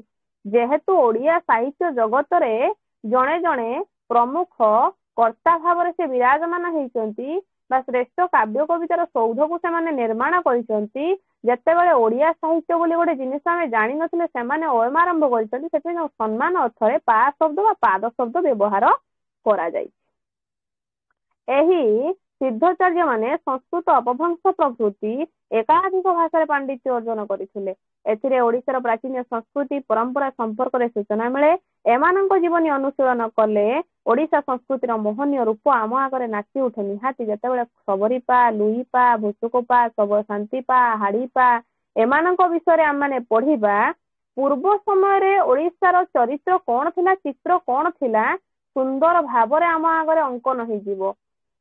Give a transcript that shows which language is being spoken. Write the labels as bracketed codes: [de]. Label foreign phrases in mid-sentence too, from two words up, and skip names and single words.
[or] ଯେହେତୁ ଓଡ଼ିଆ ସାହିତ୍ୟ ଜଗତ ରେ ଜଣେ ଜଣେ ପ୍ରମୁଖ କର୍ତ୍ତା ଭାବ ସେ ବିରାଜମାନ ହୋଇଛନ୍ତି ବା ଶ୍ରେଷ୍ଠ କାବ୍ୟ କବିତାର ସୌଧ କୁ ସେ ନିର୍ମାଣ କରିଛନ୍ତି। ଯେତେବେଳେ ଓଡ଼ିଆ ସାହିତ୍ୟ ବୋଲି ଗୋଟେ ଜିନିଷ ଆମେ ଜାଣି ନ ଥିଲେ ସେମାନେ ଓୟମ ଆରମ୍ଭ କରିଛନ୍ତି। ସେତେ ସମ୍ମାନ ଅର୍ଥରେ ପା ଶବ୍ଦ ବା ପାଦ ଶବ୍ଦ ବ୍ୟବହାର କରା ଯାଏ। ଏହି ସିଦ୍ଧାଚାର୍ଯ୍ୟ ମାନେ ସଂସ୍କୃତ ଅପଭ୍ରଂଶ ପ୍ରଭୃତି ଏକାଧିକ ଭାଷା ପାଣ୍ଡିତ୍ୟ ଅର୍ଜନ କରିଥିଲେ। ଏଥିରେ ଓଡ଼ିଶାର ପ୍ରାଚୀନ ସଂସ୍କୃତି ପରମ୍ପରା ସମ୍ପର୍କ ରେ ସୂଚନା ମିଳେ। ଏମାନଙ୍କ ଜୀବନୀ ଅନୁଶୀଳନ କଲେ ଓଡ଼ିଶା ସଂସ୍କୃତିର ମୋହନୀୟ ରୂପ ଆମ ଆଗେ ନାଚି ଉଠେ। ନିହାତି ଯେତେବେଳେ ଶବରୀପା ଲୁଇପା ଭୁସୁକୁପା ସବୁ ଶାନ୍ତିପା ହାଡ଼ିପା ଏମାନଙ୍କ ବିଷୟ ଆମ ମାନେ ପଢ଼ିବା ପୂର୍ବ ସମୟ ରେ ଓଡ଼ିଶାର ଚରିତ୍ର କେଉଁ ଥିଲା ଚିତ୍ର କେଉଁ ଥିଲା ସୁନ୍ଦର ଭାବ ରେ ଆମ ଆଗେ ଅଙ୍କନ ହୋଇ ଯିବ।